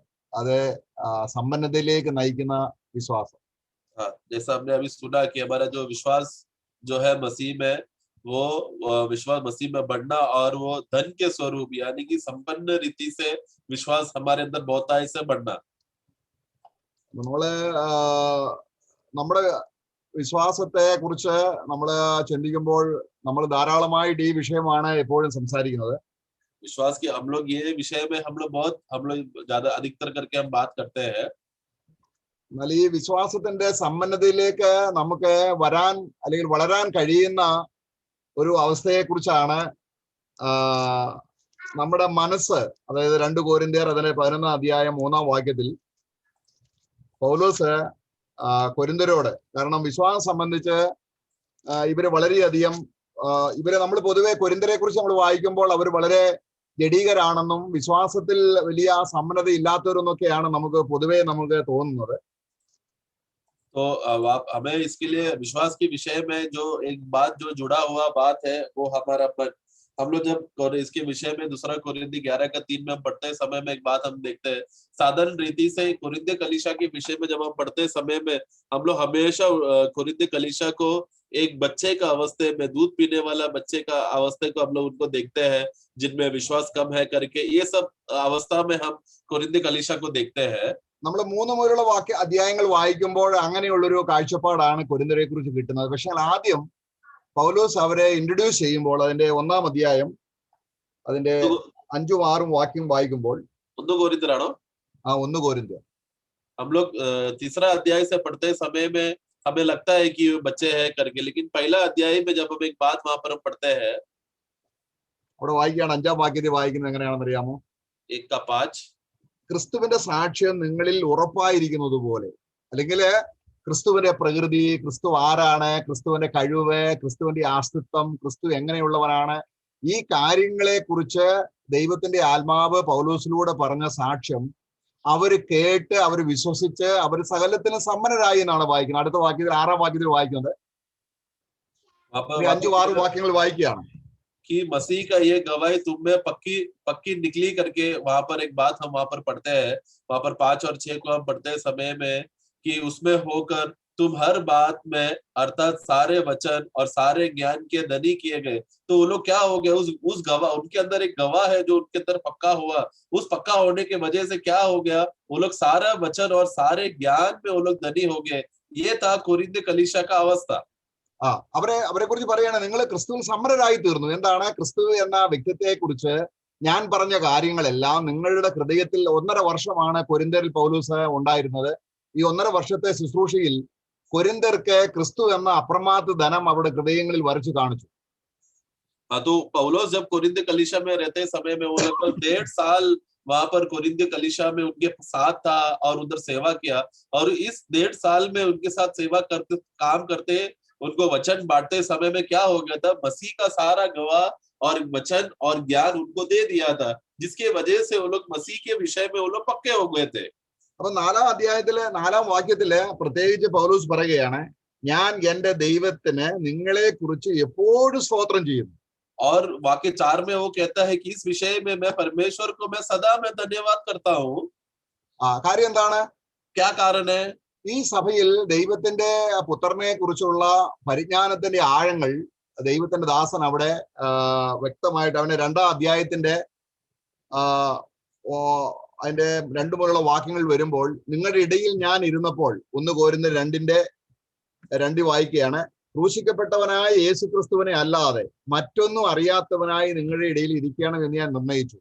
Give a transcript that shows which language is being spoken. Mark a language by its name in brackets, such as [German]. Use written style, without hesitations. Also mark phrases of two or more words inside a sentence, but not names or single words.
[Malayalam] അത് സമ്പന്നതയിലേക്ക് നയിക്കുന്ന വിശ്വാസം. [Hindi] हाँ, जैसा हमने अभी सुना कि हमारा जो विश्वास जो है मसीह में, वो विश्वास मसीह में बढ़ना और वो धन के स्वरूप यानी कि संपन्न रीति से विश्वास हमारे अंदर बहुतायत से बढ़ना. [Malayalam] നമ്മള് നമ്മുടെ വിശ്വാസത്തെ കുറിച്ച് നമ്മൾ ചിന്തിക്കുമ്പോൾ നമ്മൾ ധാരാളമായിട്ട് ഈ വിഷയമാണ് എപ്പോഴും സംസാരിക്കുന്നത്. [Hindi] विश्वास की हम लोग ये विषय में हम लोग ज्यादा अधिकतर करके हम बात करते हैं. [Malayalam] എന്നാൽ ഈ വിശ്വാസത്തിന്റെ സമ്പന്നതയിലേക്ക് നമുക്ക് വരാൻ അല്ലെങ്കിൽ വളരാൻ കഴിയുന്ന ഒരു അവസ്ഥയെ കുറിച്ചാണ് നമ്മുടെ മനസ്സ്, അതായത് 2 കൊരിന്ത്യർ അതിന്റെ 11 അധ്യായം 3-ാം വാക്യത്തിൽ പൗലോസ് കൊരിന്ത്യരോട്, കാരണം വിശ്വാസം സംബന്ധിച്ച് ഇവര് വളരെയധികം ഇവരെ നമ്മൾ പൊതുവെ കൊരിന്ത്യരെ കുറിച്ച് നമ്മൾ വായിക്കുമ്പോൾ അവർ വളരെ ജഡീകരാണെന്നും വിശ്വാസത്തിൽ വലിയ സമ്പന്നത ഇല്ലാത്തവരെന്നൊക്കെയാണ് നമുക്ക് പൊതുവെ നമുക്ക് തോന്നുന്നത്. [Hindi] तो हमें इसके लिए विश्वास के विषय में जो एक बात जो जुड़ा हुआ बात है वो हमारा मन. हम लोग जब इसके विषय में 2 कोरिन्थी 11:3 में हम पढ़ते समय में एक बात हम देखते हैं. साधारण रीति से कोरिन्थी कलीसिया के विषय में जब हम पढ़ते समय में हम लोग हमेशा कोरिन्थी कलीसिया को एक बच्चे का अवस्थे में, दूध पीने वाला बच्चे का अवस्थे को हम लोग उनको देखते हैं, जिनमें विश्वास कम है करके. ये सब अवस्था में हम कोरिन्थी कलीसिया को देखते हैं. [Malayalam] നമ്മൾ 3 മുതലുള്ള അധ്യായങ്ങൾ വായിക്കുമ്പോൾ അങ്ങനെയുള്ളൊരു കാഴ്ചപ്പാടാണ് കൊരിന്ത്യരെ കുറിച്ച് കിട്ടുന്നത്. പക്ഷെ ആദ്യം പൗലോസ് അവരെ ഇൻട്രൊഡ്യൂസ് ചെയ്യുമ്പോൾ അതിന്റെ 1-ാം അധ്യായം അതിന്റെ 5-ഉം 6-ഉം വാക്യം വായിക്കുമ്പോൾ 1 कोरिन्थराणो 1 കൊരിന്ത്യർ [Hindi] हम लोग 3रा अध्याय से पढ़ते समय में हमें लगता है कि बच्चे हैं करके, लेकिन पहला अध्याय में जब हम एक बात वहां पर हम पढ़ते हैं, [Malayalam] അവിടെ വായിക്കുകയാണ്. 5-ാം വാക്യത്തിൽ വായിക്കുന്നത് എങ്ങനെയാണെന്ന് അറിയാമോ? 1:5 ക്രിസ്തുവിന്റെ സാക്ഷ്യം നിങ്ങളിൽ ഉറപ്പായിരിക്കുന്നത് പോലെ, അല്ലെങ്കിൽ ക്രിസ്തുവിന്റെ പ്രകൃതി, ക്രിസ്തു ആരാണ്, ക്രിസ്തുവിന്റെ കഴിവ്, ക്രിസ്തുവിന്റെ ആസ്തിത്വം, ക്രിസ്തു എങ്ങനെയുള്ളവനാണ്, ഈ കാര്യങ്ങളെ കുറിച്ച് ദൈവത്തിന്റെ ആത്മാവ് പൗലോസിലൂടെ പറഞ്ഞ സാക്ഷ്യം അവര് കേട്ട് അവര് വിശ്വസിച്ച് അവർ സകലത്തിനും സമ്പന്നരായി എന്നാണ് വായിക്കുന്നത്. അടുത്ത വാക്യത്തിൽ 6-ാം വാക്യത്തിൽ വായിക്കുന്നത് 5-6 വാക്യങ്ങൾ വായിക്കുകയാണ്. [Hindi] कि मसीह का ये गवाही तुम में पक्की निकली करके वहां पर एक बात हम वहां पर पढ़ते हैं. वहां पर 5 और 6 को हम पढ़ते समय में कि उसमें होकर तुम हर बात में अर्थात सारे वचन और सारे ज्ञान के धनी किए गए. तो वो लोग क्या हो गए, उस गवाह, उनके अंदर एक गवाह है जो उनके अंदर पक्का हुआ. उस पक्का होने के वजह से क्या हो गया, वो लोग सारा वचन और सारे ज्ञान में वो लोग धनी हो गए. ये था कोरिन्थ कलीसिया का अवस्था. [Malayalam] അവരെ കുറിച്ച് പറയാണ്, നിങ്ങൾ ക്രിസ്തുവിൽ സമ്പന്നരായി തീർന്നു. എന്താണ് ക്രിസ്തു എന്ന വ്യക്തിത്വത്തെ കുറിച്ച് ഞാൻ പറഞ്ഞ കാര്യങ്ങളെല്ലാം നിങ്ങളുടെ ഹൃദയത്തിൽ. 1.5 വർഷമാണ് കൊരിന്ത്യരിൽ പൗലോസ് ഉണ്ടായിരുന്നത്. ഈ 1.5 വർഷത്തെ ശുശ്രൂഷയിൽ കൊരിന്ത്യർക്ക് ക്രിസ്തു എന്ന അപ്രമാദ ധനം അവരുടെ ഹൃദയങ്ങളിൽ വരച്ചു കാണിച്ചു. [Hindi] तो पौलुस जब कोरिन्थ कलीसिया में रहते समय में वो लगभग 1.5 साल वहां पर कोरिन्थ कलीसिया में उनके साथ था और उधर सेवा किया. और इस 1.5 साल में उनके साथ सेवा करते, काम करते, उनको वचन बांटते समय में क्या हो गया था, मसीह का सारा गवाह और वचन और ज्ञान उनको दे दिया था, जिसके वजह से वो लोग मसीह के विषय में वो लोग पक्के हो गए थे. [Malayalam] അപ്പൊ 4-ാം അധ്യായത്തിലെ 4-ാം വാക്യത്തില് പ്രത്യേകിച്ച് പൗലോസ് പറയുകയാണ്, ഞാൻ എന്റെ ദൈവത്തിന് നിങ്ങളെ കുറിച്ച് എപ്പോഴും സ്തോത്രം ചെയ്യുന്നു. [Hindi] और वाक्य 4 में वो कहता है कि इस विषय में मैं परमेश्वर को मैं सदा में धन्यवाद करता हूँ. [Malayalam] കാര്യം എന്താണ്? [Hindi] क्या कारण है? [Malayalam] ഈ സഭയിൽ ദൈവത്തിന്റെ പുത്രനെ കുറിച്ചുള്ള പരിജ്ഞാനത്തിന്റെ ആഴങ്ങൾ ദൈവത്തിന്റെ ദാസൻ അവിടെ വ്യക്തമായിട്ട് അവന്റെ 2-ാം അധ്യായത്തിന്റെ അതിന്റെ 2 മുതലുള്ള വാക്യങ്ങൾ വരുമ്പോൾ, നിങ്ങളുടെ ഇടയിൽ ഞാൻ ഇരുന്നപ്പോൾ 1 കൊരിന്ത്യർ 2:2 വായിക്കുകയാണ്, ക്രൂശിക്കപ്പെട്ടവനായ യേശുക്രിസ്തുവിനെ അല്ലാതെ മറ്റൊന്നും അറിയാത്തവനായി നിങ്ങളുടെ ഇടയിൽ ഇരിക്കണം എന്ന് ഞാൻ നിർണയിച്ചു.